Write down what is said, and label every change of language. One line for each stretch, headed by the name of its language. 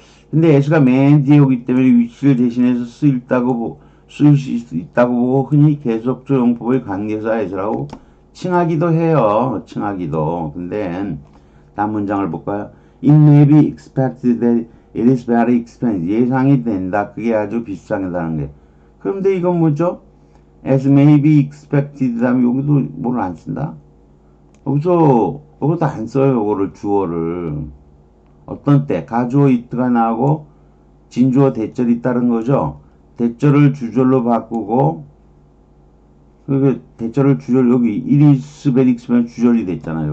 Korean: 근데 s가 맨 뒤에 오기 때문에 위치를 대신해서 쓸 수 있다고 보고 흔히 계속적 용법의 관계사 s라고 칭하기도 해요. 칭하기도. 근데 다음 문장을 볼까요?
English: It may be expected that it is very expensive.
Korean: 예상이 된다. 그게 아주 비싸다는 게. 그런데 이건 뭐죠?
English: As may be expected
Korean: 다음에 여기도 뭐를 안 쓴다? 여기도 안 써요. 요거를 주어를. 어떤 때 가주어 it가 나오고 진주어 대절이 따른 거죠. 대절을 주절로 바꾸고 그 대절을 주절 여기
English: it is very expensive
Korean: 주절이 됐잖아요.